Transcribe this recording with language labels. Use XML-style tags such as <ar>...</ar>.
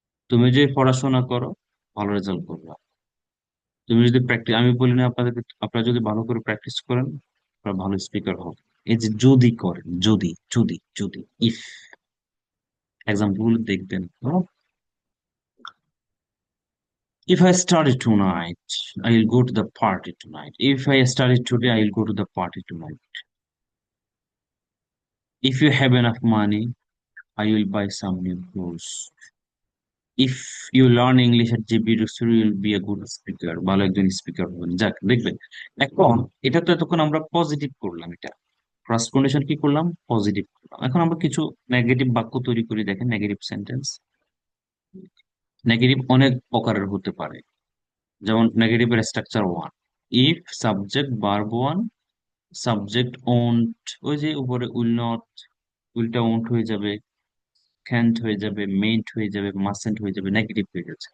<bn>তুমি যদি পড়াশোনা করো, ভালো রেজাল্ট করবে। তুমি যদি প্র্যাকটিস, আমি বলি না আপনাদেরকে, আপনারা যদি ভালো করে প্র্যাকটিস করেন, আপনারা ভালো স্পিকার হবে। এই যে যদি করেন, যদি, যদি, যদি, ইফ, এক্সাম্পল গুলো দেখবেন।</bn> <en>If I study tonight, I will go to the party tonight. If I study today, I will go to the party tonight. If you have enough money, I will buy some new clothes. If you learn English at JB Rossuri, you will be a good speaker.</en> <bn>ভালো একজন speaker হবেন। যাক, দেখবেন। এখন এটা তো এতক্ষণ আমরা পজিটিভ করলাম, এটা ফার্স্ট কন্ডিশন কি করলাম, পজিটিভ করলাম। এখন আমরা কিছু নেগেটিভ বাক্য তৈরি করি, দেখেন, নেগেটিভ সেন্টেন্স। নেগেটিভ অনেক প্রকারের হতে পারে। যেমন নেগেটিভের structure one, if subject verb one, subject won't, ওই যে উপরে উইল নট, উইলটা ওন্ট হয়ে যাবে, ক্যান্ট হয়ে যাবে, মেন্ট হয়ে যাবে, মাসেন্ট হয়ে যাবে, নেগেটিভ হয়ে যাচ্ছে।</bn>